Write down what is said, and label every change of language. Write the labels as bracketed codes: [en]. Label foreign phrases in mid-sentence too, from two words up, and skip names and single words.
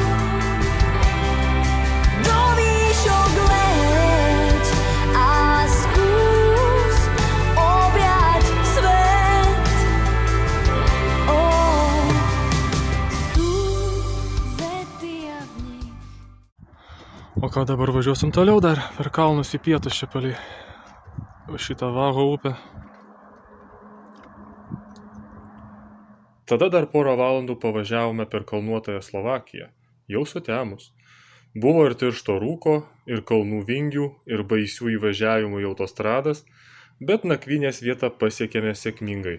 [sk] Do výšok leď a skús objať svet. Sú vety a v nich. [lt] O ką dabar važiuosim toliau dar per kalnus į pietus čia palei šitą Vaho upę. Tada dar porą valandų pavažiavome per kalnuotąją Slovakiją, jau sutemus. Buvo ir tiršto rūko, ir kalnų vingių, ir baisių įvažiavimų į autostradas, bet nakvynės vietą pasiekėme sėkmingai.